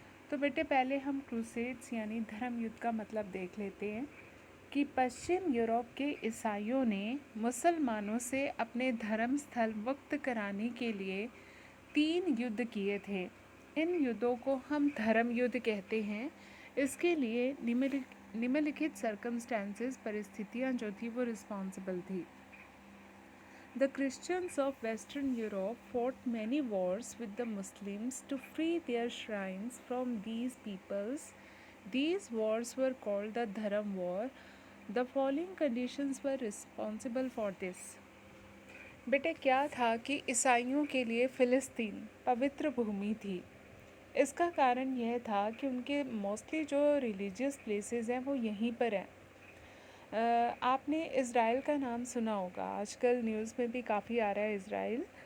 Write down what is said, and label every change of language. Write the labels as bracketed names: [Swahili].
[Hindi] तो बेटे पहले हम क्रूसेड्स यानी धर्म युद्ध का मतलब देख लेते हैं कि पश्चिम यूरोप के ईसाइयों ने मुसलमानों से अपने धर्म स्थल मुक्त कराने के लिए 3 युद्ध किए थे। इन युद्धों को हम धर्म युद्ध कहते हैं। इसके लिए निम्नलिखित सर्कमस्टेंसेस परिस्थितियाँ जो थी वो रिस्पॉन्सिबल थी। [English] The Christians of Western Europe fought many wars with the Muslims to free their shrines from these peoples. These wars were called the Dharam War. The following conditions were responsible for this. [Hindi] बेटे क्या था कि ईसाइयों के लिए फ़िलिस्तीन पवित्र भूमि थी। इसका कारण यह था कि उनके मोस्टली जो रिलीजियस प्लेसेस हैं वो यहीं पर हैं। आपने इज़राइल का नाम सुना होगा, आजकल न्यूज़ में भी काफ़ी आ रहा है इज़राइल।